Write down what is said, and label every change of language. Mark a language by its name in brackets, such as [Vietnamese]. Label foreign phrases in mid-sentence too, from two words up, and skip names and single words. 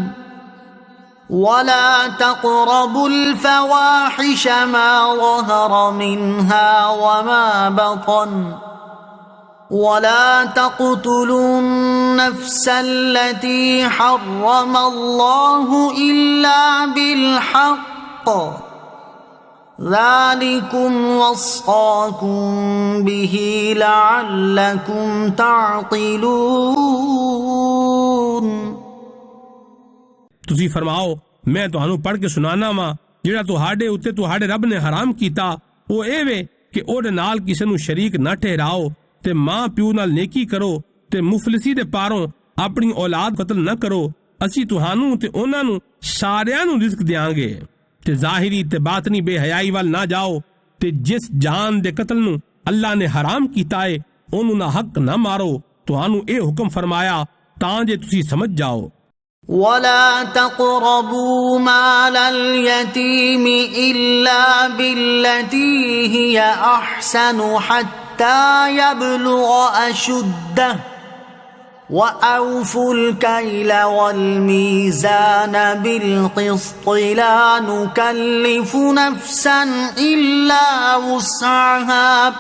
[Arabic] ولا تقربوا الفواحش ما ظهر منها وما بطن ولا تقتلوا النفس التي حرم الله إلا بالحق ذلكم وصاكم به لعلكم تعقلون। [Punjabi] ਤੁਸੀਂ ਫਰਮਾਓ ਮੈਂ ਤੁਹਾਨੂੰ ਪੜ੍ਹ ਕੇ ਸੁਣਾਣਾ ਵਾਂ ਜਿਹੜਾ ਤੁਹਾਡੇ ਉੱਤੇ ਤੁਹਾਡੇ ਰੱਬ ਨੇ ਹਰਾਮ ਕੀਤਾ ਉਹ ਇਹ ਵੇ ਕਿ ਉਹਦੇ ਨਾਲ ਕਿਸੇ ਨੂੰ ਸ਼ਰੀਕ ਨਾ ਠਹਿਰਾਓ ਤੇ ਮਾਂ ਪਿਓ ਨਾਲ ਨੇਕੀ ਕਰੋ ਤੇ ਮੁਫਲਿਸੀ ਦੇ ਪਾਰੋਂ ਆਪਣੀ ਔਲਾਦ ਕਤਲ ਨਾ ਕਰੋ। ਅਸੀਂ ਤੁਹਾਨੂੰ ਤੇ ਉਹਨਾਂ ਨੂੰ ਸਾਰਿਆਂ ਨੂੰ ਰਿਜ਼ਕ ਦਿਆਂਗੇ ਤੇ ਜ਼ਾਹਿਰੀ ਤੇ ਬਾਤਨੀ ਬੇਹਯਾਈ ਵੱਲ ਨਾ ਜਾਓ ਤੇ ਜਿਸ ਜਾਨ ਦੇ ਕਤਲ ਨੂੰ ਅੱਲਾ ਨੇ ਹਰਾਮ ਕੀਤਾ ਏ ਉਹਨੂੰ ਨਾ ਹੱਕ ਨਾ ਮਾਰੋ। ਤੁਹਾਨੂੰ ਇਹ ਹੁਕਮ ਫਰਮਾਇਆ ਤਾਂ ਜੇ ਤੁਸੀਂ ਸਮਝ ਜਾਓ। [Arabic] ولا تقربوا مال اليتيم إلا بالتي هي أحسن حتى يبلغ أشده وأوفوا الكيل والميزان بالقسط لا نكلف نفسا إلا وسعها